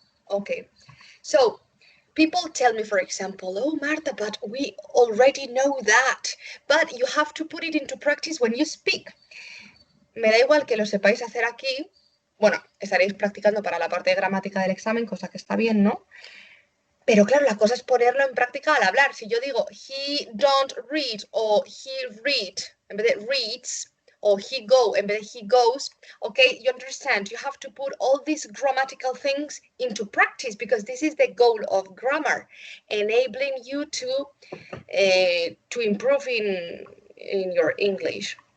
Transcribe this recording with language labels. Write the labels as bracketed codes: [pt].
[en] Okay, so people tell me, for example, oh, Marta, but we already know that, but you have to put it into practice when you speak. [es] Me da igual que lo sepáis hacer aquí. Bueno, estaréis practicando para la parte de gramática del examen, cosa que está bien, ¿no? Pero claro, la cosa es ponerlo en práctica al hablar. Si yo digo, [en] he don't read, o he read, [es] en vez de [en] reads, or he go, en vez de he goes, okay, you understand, you have to put all these grammatical things into practice, because this is the goal of grammar, enabling you to improve in your English.